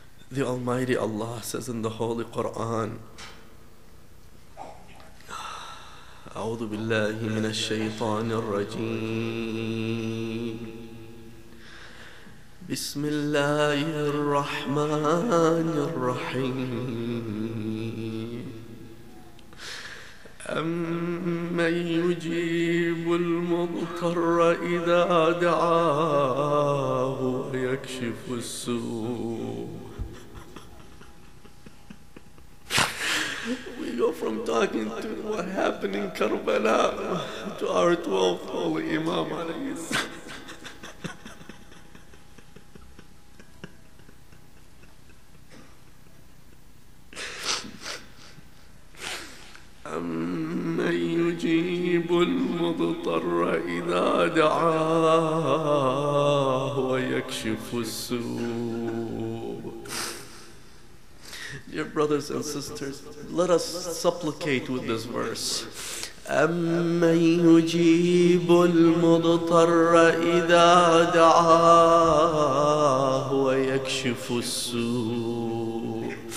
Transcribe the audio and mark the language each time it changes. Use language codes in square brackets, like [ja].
[en] The Almighty Allah says in the Holy Quran, [ar] أعوذ بالله من الشيطان الرجيم بسم الله الرحمن الرحيم أمن يجيب المضطر إذا دعاه ويكشف السوء. [en] We go from talking to what happened in Karbala to our 12th holy Imam alayhi salam. [ar] أمن يجيب المضطر إذا دعاه ويكشف ويكشف السوء. [en] Dear brothers and sisters, let us supplicate with this verse. [ar] أَمَّن يُجِيبُ الْمُضْطَرَّ إِذَا دَعَاهُ وَيَكْشِفُ السُّوءَ.